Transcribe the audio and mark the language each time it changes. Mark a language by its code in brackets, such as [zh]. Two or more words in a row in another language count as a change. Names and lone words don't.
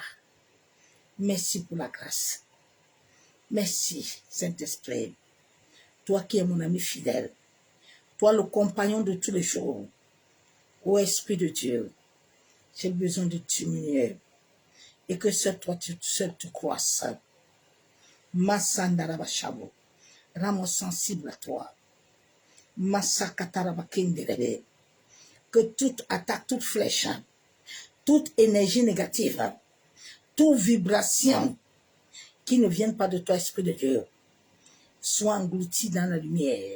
[fr] Merci pour la grâce. Merci, Saint-Esprit. Toi qui es mon ami fidèle. Toi le compagnon de tous les jours. Ô Esprit de Dieu, j'ai besoin de diminuer. Et que seul toi, seul tu croisses. Massandaraba Shabo. Rends-moi sensible à toi. Massakataraba Kinderebe. Que toute attaque, toute flèche, toute énergie négative, toute vibration qui ne vienne pas de toi, Esprit de Dieu, soit engloutie dans la lumière.